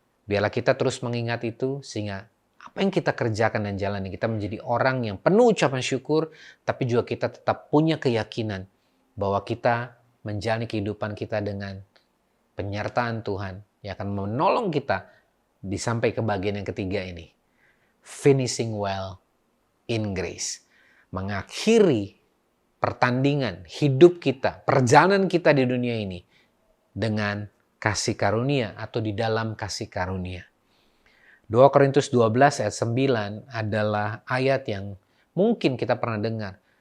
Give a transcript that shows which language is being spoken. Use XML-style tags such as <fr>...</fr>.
<id>Biarlah kita terus mengingat itu sehingga apa yang kita kerjakan dan jalani, kita menjadi orang yang penuh ucapan syukur, tapi juga kita tetap punya keyakinan bahwa kita menjalani kehidupan kita dengan penyertaan Tuhan yang akan menolong kita sampai ke bagian yang ketiga ini.</id> <en>Finishing well in grace.</en> <id>Mengakhiri pertandingan hidup kita, perjalanan kita di dunia ini dengan kasih karunia atau di dalam kasih karunia. 2 Korintus 12 ayat 9 adalah ayat yang mungkin kita pernah dengar.</id>